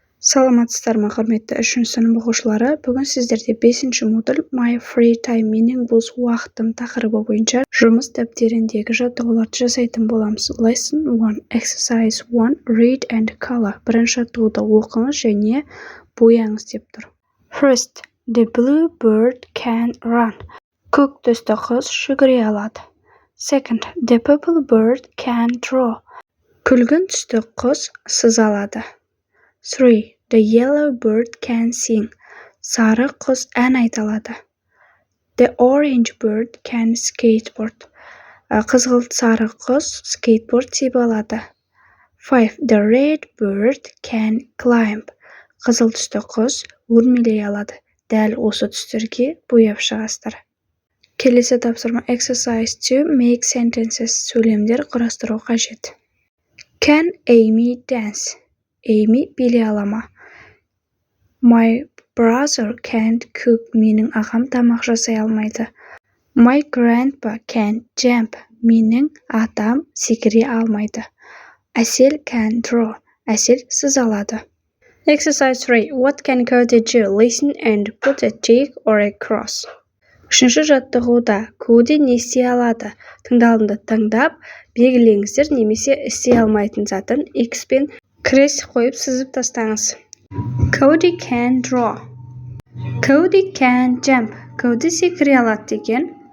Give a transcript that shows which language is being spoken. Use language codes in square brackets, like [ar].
[kk] Саламатсыздар ма, құрметті 3 сынып оқушылары. Бүгін сіздерде 5-ші модуль My Free Time менің бос уақытым тақырыбы бойынша жұмыс дәптеріндегі жаттығуларды жасайтын боламыз. [en] Lesson 1, Exercise 1, Read and Color. [kk] Бірінші жаттығуды оқыңыз және бояңыз деп тұр. [en] First, the blue bird can run. [kk] Көк түсті құс жүгіре алады. [en] Second, the purple bird can draw. [kk] Күлгін түсті құс сыза алады. 3. [en] The yellow bird can sing. [kk] Сары құс ән айта алады. [en] The orange bird can skateboard. [kk] Қызғылт сары құс скейтборд тебе алады. [en] 5. The red bird can climb. [kk] Қызыл түсті құс өрмелей алады. Дәл осы түстерге бояп шығасыздар. Келесі тапсырма [en] Exercise 2, Make sentences. [kk] Сөйлемдер құрастыру қажет. [en] Can Amy dance? [kk] Amy билей ала ма? [en] My brother can't cook. [kk] Менің ағам тамақ жасай алмайды. [en] My grandpa can't jump. [kk] Менің атам секіре алмайды. [en] Әсел can draw. [kk] Әсел сыза алады. [en] Exercise 3. What can Cody do? Listen and put a tick or a cross. [kk] Үшінші жаттығуда Коди не істей алады? Тыңдалымды таңдап, белгілеңіздер немесе істей алмайтын затын X пен крест қойып сызып тастаңыз. [en] Cody can draw. Cody can jump. [kk] Cody секіре алады деген.